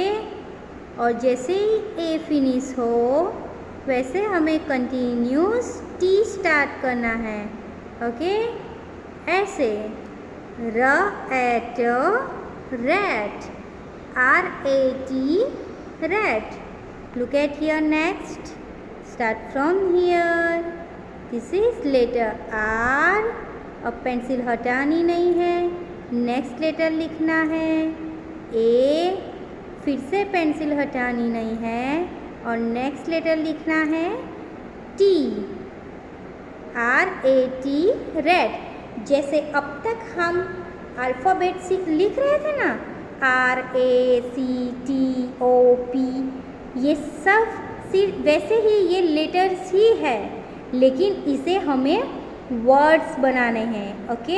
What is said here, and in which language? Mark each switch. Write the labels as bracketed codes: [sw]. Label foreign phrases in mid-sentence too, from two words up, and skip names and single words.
[hi] और जैसे ही ए फिनिश हो वैसे हमें [en] continuous T start [hi] करना है, ओके। [en] ऐसे RAT, rat, RAT, rat. Look at here next. Start from here. This is letter R. [hi] अब पेंसिल हटानी नहीं है, [en] next letter [hi] लिखना है A. फिर से पेंसिल हटानी नहीं है और [en] next letter [hi] लिखना है T. [en] RAT, rat. [hi] जैसे अब तक हम अल्फ़ाबेट लिख रहे थे ना, RACTOP, ये सब सिर्फ वैसे ही ये लेटर्स ही है, लेकिन इसे हमें वर्ड्स बनाने हैं, ओके।